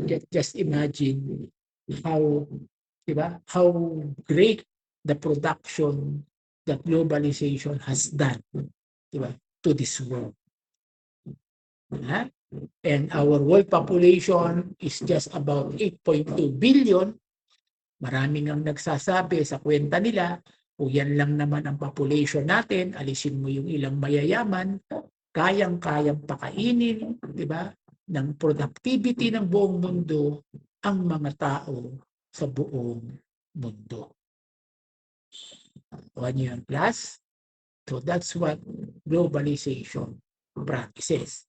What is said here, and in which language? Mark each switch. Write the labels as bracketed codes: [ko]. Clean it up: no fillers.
[en] Just imagine how, di ba, how great the production that globalization has done, di ba, to this world. And our world population is just about 8.2 billion. [tl] Maraming ang nagsasabi sa kwenta nila, kung yan lang naman ang population natin, alisin mo yung ilang mayayaman, kayang-kayang pakainin, di ba, ng productivity ng buong mundo ang mga tao sa buong mundo. O ano yun, class? [en] So that's what globalization practices.